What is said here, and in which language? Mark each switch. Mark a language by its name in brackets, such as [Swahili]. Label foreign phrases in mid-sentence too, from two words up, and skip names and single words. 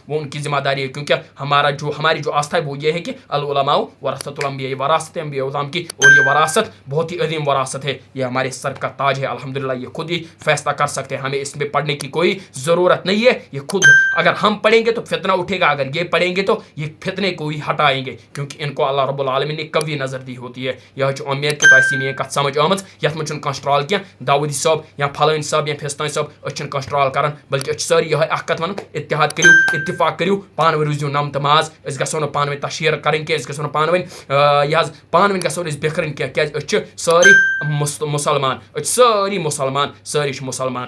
[Urdu] وہ ان کی ذمہ داری ہے, کیونکہ ہماری جو آستھا ہے وہ یہ ہے کہ [Arabic] العلماء ورثۃ الانبیاء, [Urdu] وراثت انبیاء اعظام کی, اور یہ وراثت بہت ہی عظیم وراثت ہے. یہ ہمارے سر کا تاج ہے. الحمدللہ یہ خود ہی فیصلہ کر سکتے ہیں, ہمیں اس میں پڑھنے کی کوئی ضرورت نہیں ہے. یہ خود اگر ہم پڑھیں گے تو فتنہ اٹھے گا, اگر یہ پڑھیں گے تو یہ فتنے کو ہی ہٹائیں گے, کیونکہ ان کو [Arabic] اللہ رب العالمین [Urdu] نے کبھی نظر دی ہوتی ہے. یہ امید کہ تھی میری [Kashmiri] کت سمجھ آمت, یت من ٹرال کی داؤدی صٲب یا پھلٲنۍ صٲب یا فِستٲنۍ صٲب, أسۍ چھِنہٕ کانٛہہ ٹرال کران, بلکہ أسۍ چھِ سٲری یِہوٚے اکھ کتھ ونان, اتحاد کٔرِو, اتفاق کٔرِو, پانہٕ ؤنۍ روٗزِو نم تہٕ ماز. أسۍ گژھو نہٕ پانہٕ ؤنۍ تشہیر کرٕنۍ کینٛہہ, أسۍ گژھو نہٕ پانہٕ ؤنۍ پانہٕ ؤنۍ گژھو نہٕ أسۍ بِکھرٕنۍ کینٛہہ, کیازِ أسۍ چھِ سٲری مسلمان, أسۍ چھِ سٲری مسلمان, سٲری چھِ مسلمان.